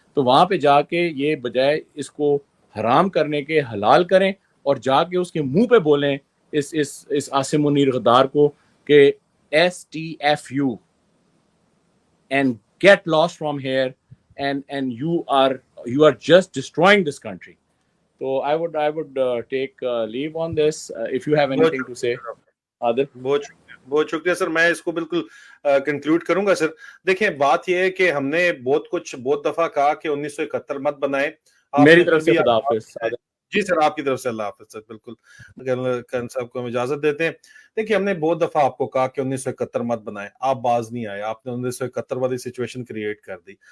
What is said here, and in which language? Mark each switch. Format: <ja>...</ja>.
<ur>تو وہاں پہ جا کے یہ بجائے اس کو حرام کرنے کے حلال کریں, اور جا کے اس کے منہ پہ بولیں اس عاصم منیر غدار کو کہ</ur> <en>STFU and get lost from here, and you are just destroying this country. So I would take leave on this. If you have anything to say, Adil.</en> <ur>بہت شکریہ سر. میں اس کو بالکل کنکلوڈ کروں گا سر. دیکھیں بات یہ ہے کہ ہم نے بہت دفعہ کہا کہ 1971 مت بنائیں. میری طرف سے خدا حافظ. جی سر, آپ کی طرف سے اللہ حافظ سر. بالکل کرن صاحب کو ہم اجازت دیتے ہیں. دیکھیے ہم نے بہت دفعہ آپ کو کہا کہ 1971 مت بنائیں, آپ باز نہیں آئے, آپ نے 1971 والی سچویشن کریٹ کر دی.</ur>